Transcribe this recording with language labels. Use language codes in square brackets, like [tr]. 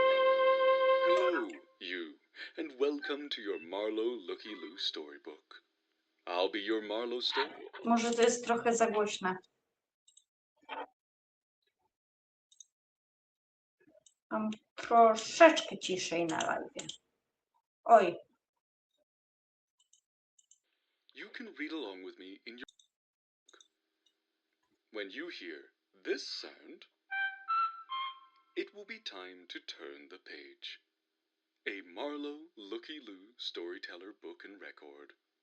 [en] Hello, you, and welcome to your Marlowe Looky Loo storybook. I'll be your Marlowe story. [pl] Może to jest trochę za głośne. Mam troszeczkę ciszej na live. Oj, [en] You can read along with me in your book. When you hear this sound, it will be time to turn the page. A Marlowe Looky Loo storyteller book and record.